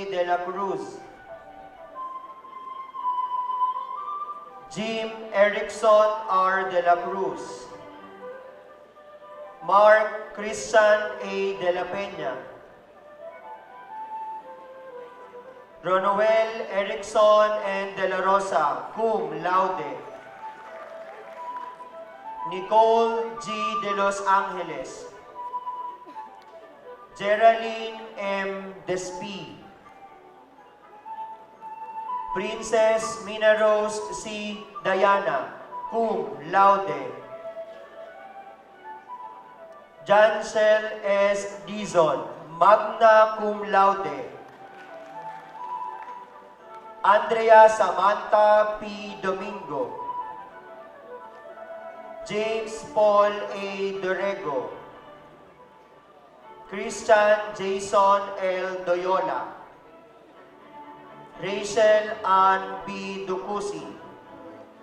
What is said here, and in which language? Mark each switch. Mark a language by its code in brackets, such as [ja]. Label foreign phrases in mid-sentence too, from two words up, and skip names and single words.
[en] de la Cruz, Jim Erickson R. de la Cruz, Mark Christian A. de la Peña, Ronoel Erickson and de la Rosa, [la] cum laude, [en] Nicole G. de Los Angeles, Geraldine M. Despy, Princess Mina Rose C. Diana, [la] cum laude, [en] Jansel S. Dizon, [la] magna cum laude, [en] Andrea Samantha P. Domingo, James Paul A. Dorego, Christian Jason L. Doyola, Rachel Ann B.